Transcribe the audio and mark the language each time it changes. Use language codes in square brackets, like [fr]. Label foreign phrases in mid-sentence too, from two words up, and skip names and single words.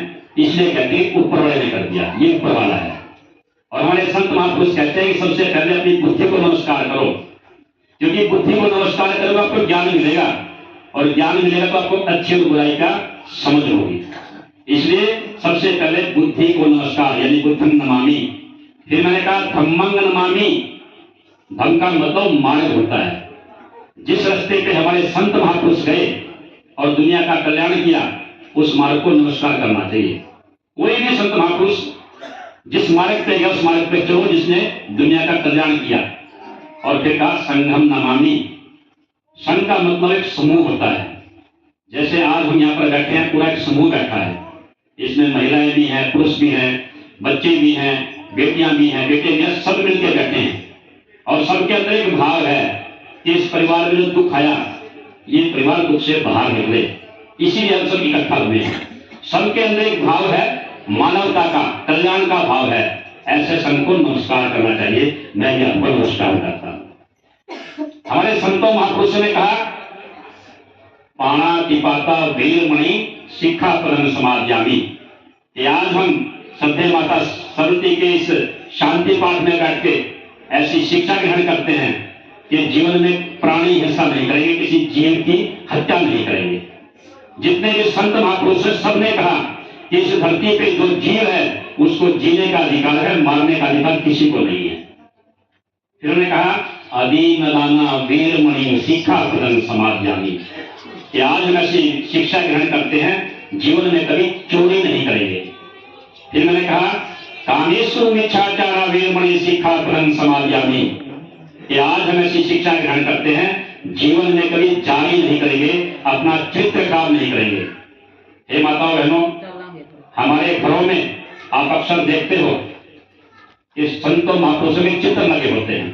[hi] इसलिए कहते हैं ऊपर वाले ने कर दिया, ये ऊपर वाला है। और हमारे संत महापुरुष कहते हैं कि सबसे पहले अपनी बुद्धि को नमस्कार करो, क्योंकि बुद्धि को नमस्कार करोगे आपको ज्ञान मिलेगा, और ज्ञान मिलेगा तो आपको अच्छी और बुराई का समझ होगी। इसलिए सबसे पहले बुद्धि को नमस्कार, यानी [pi] बुद्धं नमामि। [hi] फिर मैंने कहा [pi] धम्मं नमामि। [hi] धम्म का मतलब मार्ग होता है। जिस रास्ते पे हमारे संत महापुरुष गए और दुनिया का कल्याण किया, उस मार्ग को नमस्कार करना चाहिए। कोई भी संत महापुरुष जिस मार्ग पे गया उस मार्ग पे चलो जिसने दुनिया का कल्याण किया। और फिर कहा [pi] संघम नमामि। [hi] संघ का मतलब एक समूह होता है। जैसे आज हम यहाँ पर बैठे हैं, पूरा एक समूह बैठा है, इसमें महिलाएं भी हैं, पुरुष भी हैं, बच्चे भी हैं, बेटियां भी हैं, बेटे भी हैं, सब मिलकर बैठे हैं। और सबके अंदर एक भाव है कि इस परिवार में जो दुख आया, ये परिवार दुख से बाहर निकले, इसीलिए हम सब इकट्ठा हुए हैं। सबके अंदर एक भाव है, मानवता का, कल्याण का भाव है। ऐसे संत को नमस्कार करना चाहिए। मैं भी आपको नमस्कार करता हूं। हमारे संतों महापुरुषों ने कहा, [pi] पाणातिपाता वीरमणि शिखा परम समाध्यामी। [hi] आज हम श्रद्धेय माता सरस्वती के इस शांति पाठ में बैठ के ऐसी शिक्षा ग्रहण करते हैं कि जीवन में प्राणी हिंसा नहीं करेंगे, किसी जीव की हत्या नहीं करेंगे। जितने भी संत महापुरुष सबने कहा कि इस धरती पे जो जीव है उसको जीने का अधिकार है, मारने का अधिकार किसी को नहीं है। फिर उन्होंने कहा, [pi] अदीन दाना वीरमणि शिखा परम समाध्यामी, [hi] कि आज हम ऐसी शिक्षा ग्रहण करते हैं, जीवन में कभी चोरी नहीं करेंगे। फिर मैंने कहा, [pi] कामेषु मिच्छाचारा वीरमणि शिखा परम समाध्यामी, [hi] कि आज हम ऐसी शिक्षा ग्रहण करते हैं, जीवन में कभी जारी नहीं करेंगे, अपना चित्र खराब नहीं करेंगे। हे माताओं बहनों, हमारे घरों में आप अक्सर देखते हो कि संतों महापुरुषों के चित्र लगे होते हैं।